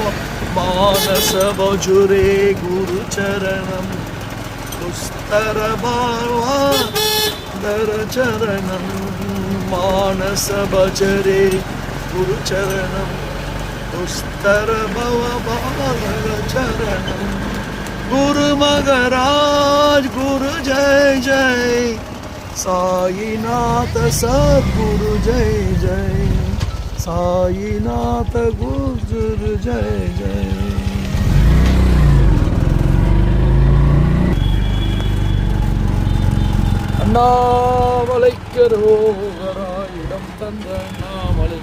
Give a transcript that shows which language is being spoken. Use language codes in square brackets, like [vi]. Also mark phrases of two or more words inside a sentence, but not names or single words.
[sa] मानस भजुरे गुरु चरणम्, दुस्तर भावतर चरणम्, मानस भजरे गुरु चरणम्, दुस्तर भवतर चरणम्. [hi] गुरु महाराज गुरु जय जय, साईनाथ सद्गुरु जय जय, साईनाथ गुरु जय जय. [ta] அண்ணாமலை கரோகரா, இடம் தந்த அண்ணாமலை